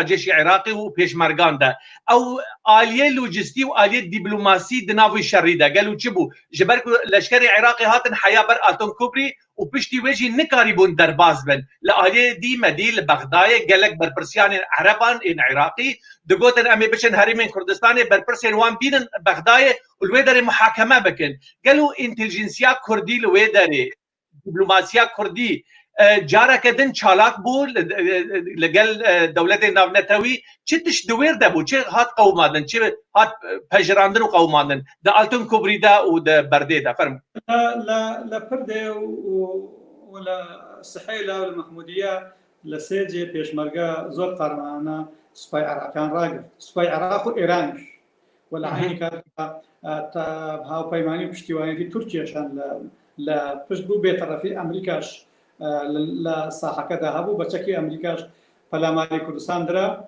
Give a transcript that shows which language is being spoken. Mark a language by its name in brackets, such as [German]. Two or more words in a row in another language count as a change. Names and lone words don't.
[Kurdish] cêşî Iraqê û pêşmergan de ew aliyê lojistî û aliyê dîplomasî di nav wî şerî de gelo çi bû ji ber ku leşkerê Iraqê hatin heya ber Altomkobrî û piştî wê jî nikarî bûn derbas bin li aliyê dî medî li Bexdayê gelek berpirsiyanên Ereban ên Iraqî digotin em ê biçin herêmên Kurdistanê berpirsên wan bînin Bexdayê û li wê derê muhakeme bikin gelo intelijensiya Kurdî li wê derê dîplomasiya Kurdî careke din çalak bû li gel dewletên navnetewî çi tiş di wêr de bû çi hat qewmadin çi hat pejirandin û qewmandin di Altomkobrî de û di Berdê de ferm [Central Kurdish] لە پردێ و لە سحێلا و لە مەحمودیە لە سێجێ پێشمەرگە زۆر قارمانە سوپای عێراقیان ڕاگرت سوپای عێراق و ئێرانیش و لە عینی کات هاوپەیمانی و پشتیوانیەتی تورکیەشان لە پشت بوو بێتەرەفی ئەمریکاش لە ساحەکەدا هەبوو بە چەکی ئەمریکاش پەلاماری کوردستان درا